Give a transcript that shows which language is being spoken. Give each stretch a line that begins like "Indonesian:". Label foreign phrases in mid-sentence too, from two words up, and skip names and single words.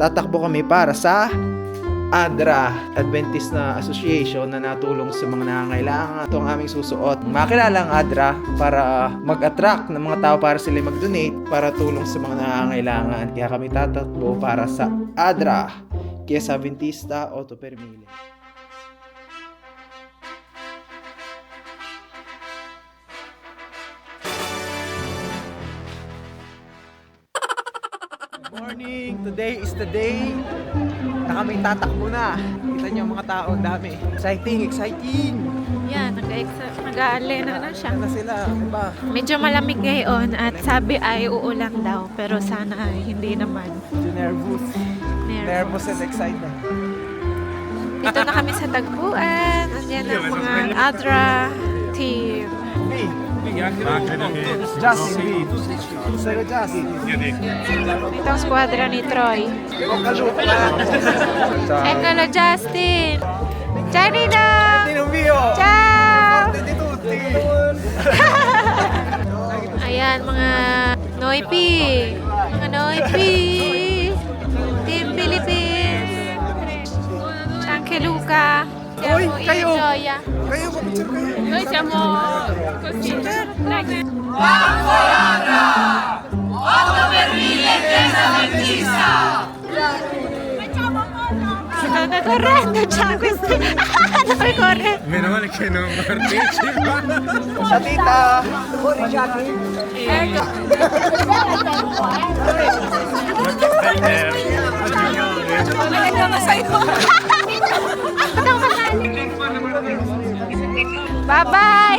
Filipino: Tatakbo kami para sa ADRA, Adventist na Association na natulong sa mga nangangailangan. Ito ang aming susuot. Makilala ang ADRA para mag-attract ng mga tao para sila mag-donate para tulong sa mga nangangailangan. Kaya kami tatakbo para sa ADRA, Chiesa Adventista Otto Permile. Morning!
English: Today is the day
Filipino: na kami tatakbo na. Kita niyo ang mga tao, dami. Exciting! Yan, nag-aalena na siya. Ano na sila, diba? Medyo malamig ngayon at sabi ay uulan daw. Pero sana hindi naman.
English: Medyo nervous and excited.
Filipino: Dito na kami sa tagpuan. Andiyan ang mga ADRA team. Justin! Sa'yo, Justin! Ito ang squadra ni Troy. Eccolo Justin! Janina! Ciao! Ayan, mga Noipi! Mga Noipi! Team Philippines! Chanke Luca! Uy, kayo! Joya! Kayo, mag-picture kayo!
Italian: Noi siamo così. Sta correndo già questi. Dove corre? Meno male che non partecipa.
Filipino: Sa tita!
Italian: Ecco. Bye-bye!